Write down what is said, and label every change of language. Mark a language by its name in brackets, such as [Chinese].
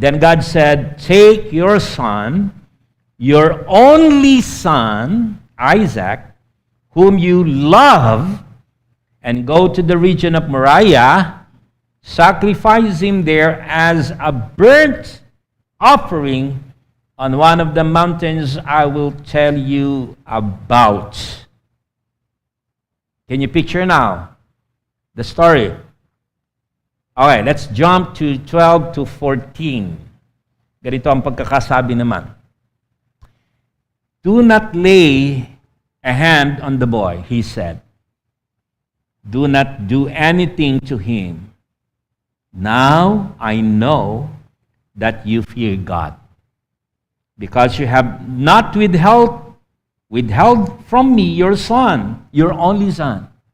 [English] Then God said, take your son, your only son, Isaac, whom you love, and go to the region of Moriah, sacrifice him there as a burnt offering on one of the mountains I will tell you about. Can you picture now the story? Okay, let's jump to 12 to 14. [Filipino] Ganito ang pagkakasabi naman. [English] Do not lay a hand on the boy, he said. Do not do anything to him. Now I know that you fear God, because you have not withheld from me your son, your only son.